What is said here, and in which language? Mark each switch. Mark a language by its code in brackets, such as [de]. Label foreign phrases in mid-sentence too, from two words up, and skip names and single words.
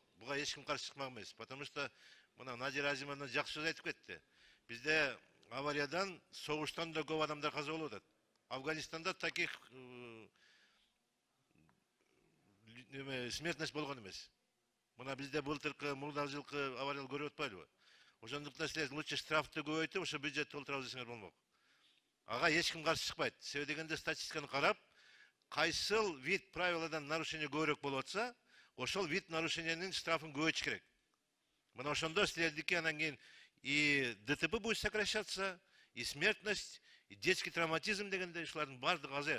[kk] Бұға ешкім қарсы шықмақ емес. [ru] Потому что [kk] мына Надира Азимовна жақсы сөз айтып кетті. Бізде авариядан, соғыштан да көп адамдар қаза болып жатады. Афганистанда [ru] таких смертность [kk] болған емес. [ky] Мына бізде былтырғы мурдагы жылкы авариялар көрүп атпайлыбы? Ошондуктан силер лучше штрафты көбөйтүп, ошо бюджетти толтура десеңер болмок. Ага ешким каршы чыкпайт. Себеби дегенде статистиканы карап, кайсыл вид правиладан нарушение көбүрөөк болуп атса, ошол вид нарушениянын штрафын көбөйтүш керек. Мына ошондо силердики анан кийин [ru] и ДТП будет сокращаться, и смертность, и детский травматизм [ky] дегенде ушулардын баардыгы азаят.